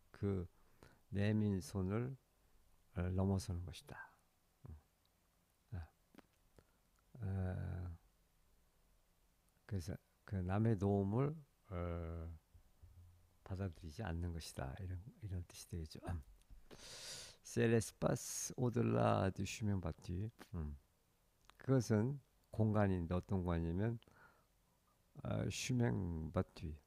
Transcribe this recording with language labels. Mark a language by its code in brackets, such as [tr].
[ko] 그 내민 손을 넘어서는 것이다. 아, 어, 그래서 그 남의 도움을 받아들이지 않는 것이다. 이런 뜻이 되겠죠. [fr] C'est l'espace au-delà du chemin battu. [ko] 그것은 공간인데 어떤 공간이냐면 [fr] chemin battu.